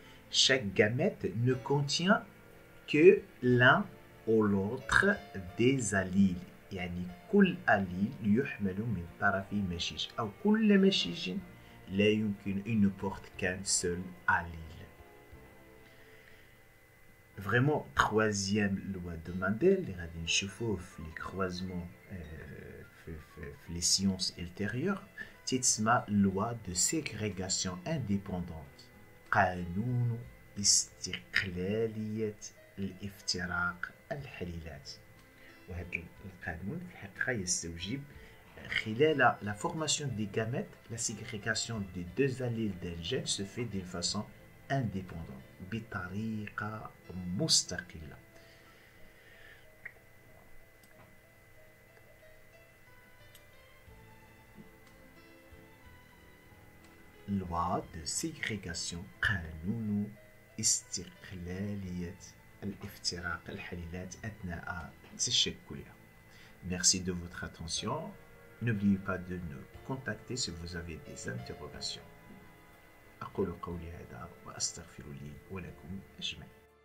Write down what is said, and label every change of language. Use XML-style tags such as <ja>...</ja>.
<fr>Chaque gamète ne contient que l'un ou l'autre des allyles.</fr> <ar>يعني كل allyle يحمل من طرف مشيج أو كل مشيج لا يمكن</ar> <fr>il ne porte qu'un seul allyle. Vraiment, troisième loi de Mendel</fr> <ar>اللي غادي نشوفوه في</ar> <fr>les croisements في les sciences ultérieures تسمى loi de ségrégation indépendante،</fr> <ar>قانون استقلالية الافتراق الحليلات. وهذا القانون في الحقيقة يستوجب خلال</ar> <fr>la formation des gamètes, la ségrégation des deux allyles d'un gène se fait d'une façon indépendante</fr> <ar>بطريقة مستقلة.</ar> <fr>loi de ségrégation</fr> <ar>قانون استقلالية الافتراق الحليلات أثناء تشكلها.</ar> <fr>Merci de votre attention. N'oubliez pas de nous contacter si vous avez des interrogations.</fr> <ar>أقول قولي هذا وأستغفر لي ولكم أجمعين.</ar>